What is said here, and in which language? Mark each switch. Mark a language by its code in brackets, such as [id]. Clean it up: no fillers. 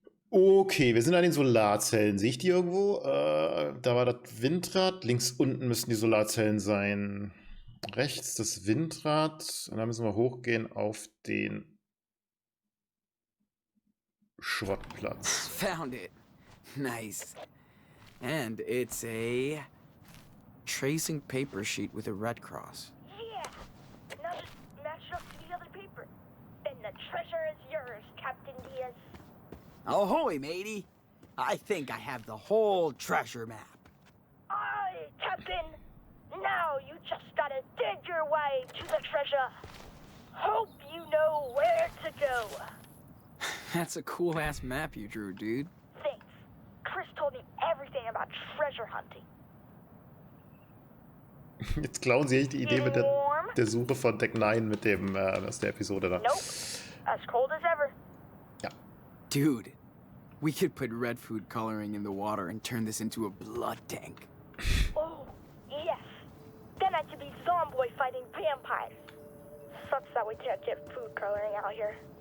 [de] Okay, wir sind an den Solarzellen. Sehe ich die irgendwo? Da war das Windrad. Links unten müssen die Solarzellen sein. Rechts das Windrad. Und dann müssen wir hochgehen auf den Schrottplatz. [en] Found it. Nice. And it's a tracing paper sheet with a red cross. Yeah. Now just match up to the other paper. And the treasure is yours, Captain Diaz. Ahoy, matey. I think I have the whole treasure map. Aye, Captain. Now you just gotta dig your way to the treasure. Hope you know where to go. That's a cool-ass map you drew, dude. Thanks. Chris told me everything about treasure hunting. [de] Jetzt klauen sie echt die Idee mit der Suche von Deck 9 mit dem aus der Episode da. [en] Nope. As cold as ever. [de] Ja. [en] Dude, we could put red food coloring in the water and turn this into a blood tank. Oh, yes. Then I could be Zomboy fighting vampires. Sucks that we can't get food coloring out here.